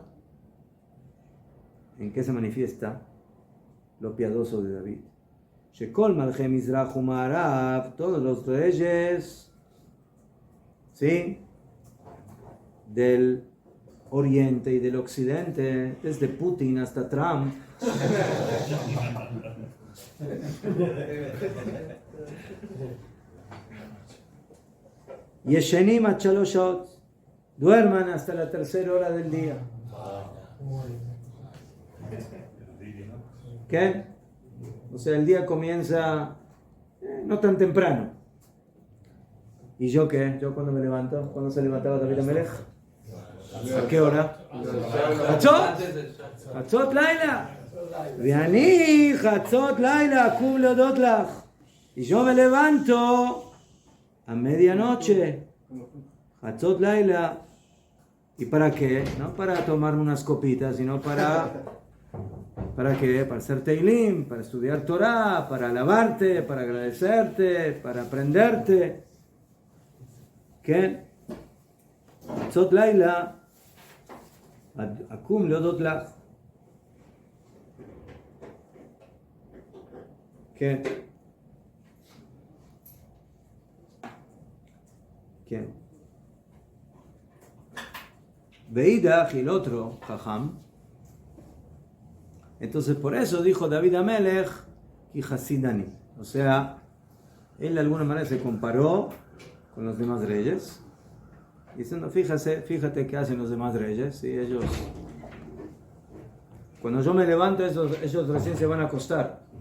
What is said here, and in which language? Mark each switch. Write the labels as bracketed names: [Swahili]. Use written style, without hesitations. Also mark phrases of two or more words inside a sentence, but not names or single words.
[Spanish] ¿En qué se manifiesta lo piadoso de David? [Hebrew] שכל מלכי מזרח ומערב, [Spanish] todos los reyes, ¿sí?, del Oriente y del Occidente, desde Putin hasta Trump, [Hebrew] ישנים עד שלש שעות, [Spanish] duerman hasta la 3:00 hora del día. ¿Qué? O sea, el día comienza no tan temprano. ¿Y yo qué? ¿Yo cuándo me levanto? ¿Cuándo se levantaba David Amelech? ¿A qué hora? [Hebrew] חצות לילה. ואני חצות לילה אקום להודות לך. [Spanish] Y yo me levanto a medianoche. [Hebrew] חצות לילה. [Spanish] ¿Y para qué? No para tomarme unas copitas, sino ¿para qué? Para hacer Teilim, para estudiar Torah, para alabarte, para agradecerte, para aprenderte. ¿Qué? [Hebrew] חצות לילה אקום להודות לך. כן. כן. [Spanish] Veidach el otro, Jajam. Entonces por eso dijo David Amelech y Hasidani. O sea, él de alguna manera se comparó con los demás reyes, diciendo, fíjate qué hacen los demás reyes, y ellos, cuando yo me levanto, ellos recién se van a acostar.